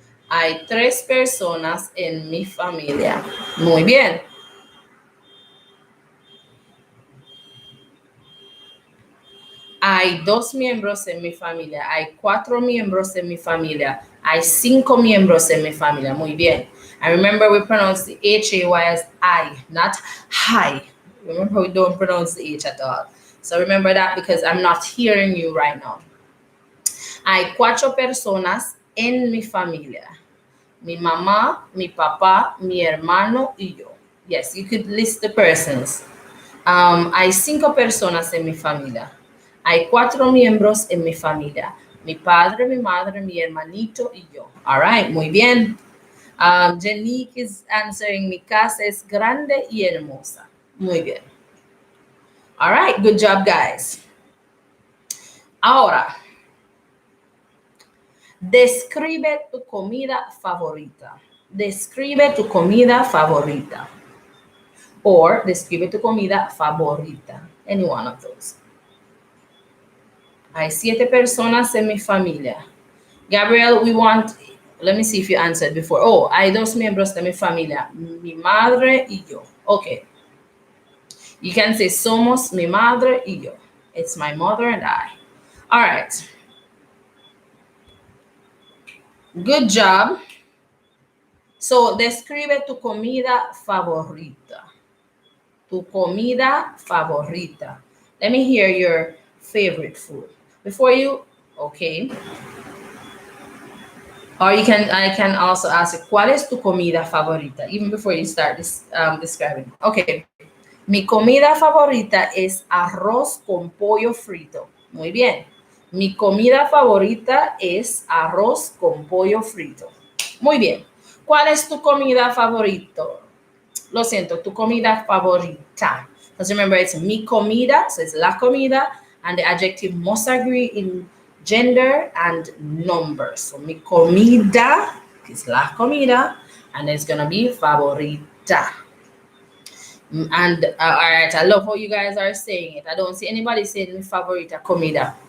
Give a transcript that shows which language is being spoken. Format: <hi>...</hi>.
<es>Hay 3 personas en mi familia. Muy bien. Hay 2 miembros en mi familia. Hay 4 miembros en mi familia. Hay 5 miembros en mi familia. Muy bien.</es> <en>And remember, we pronounce the H-A-Y as I, not hi. Remember, we don't pronounce the H at all. So remember that because I'm not hearing you right now.</en> <es>Hay 4 personas en mi familia. Mi mamá, mi papá, mi hermano y yo.</es> <en>Yes, you could list the persons.</en> <es>Hay 5 personas en mi familia. Hay 4 miembros en mi familia. Mi padre, mi madre, mi hermanito y yo.</es> <en>All right,</en> <es>muy bien. Janique</es> <en>is answering,</en> <es>mi casa es grande y hermosa. Muy bien.</es> <en>All right, good job, guys.</en> <es>Ahora, describe tu comida favorita. Describe tu comida favorita.</es> <en>Or</en> <es>describe tu comida favorita.</es> <en>Any one of those.</en> <es>Hay 7 personas en mi familia.</es> <en>Gabriel, let me see if you answered before.</en> <es>Oh, hay 2 miembros de mi familia. Mi madre y yo.</es> <en>Okay. You can say</en> <es>somos mi madre y yo.</es> <en>It's my mother and I. All right. Good job. So,</en> <es>describe tu comida favorita. Tu comida favorita.</es> <en>Let me hear your favorite food. Before you, okay. Or I can also ask,</en> <es>¿cuál es tu comida favorita?</es> <en>Even before you start describing.</en> <es>Okay. Mi comida favorita es arroz con pollo frito. Muy bien. Mi comida favorita es arroz con pollo frito. Muy bien. ¿Cuál es tu comida favorito? Lo siento, tu comida favorita.</es> <en>Because remember, it's</en> <es>mi comida,</es> <en>so it's</en> <es>la comida,</es> <en>and the adjective must agree in gender and number. So</en> <es>mi comida</es> <en>is</en> <es>la comida,</es> <en>and it's going to be favorita. And all right, I love how you guys are saying it. I don't see anybody saying</en> <es>mi favorita comida.</es>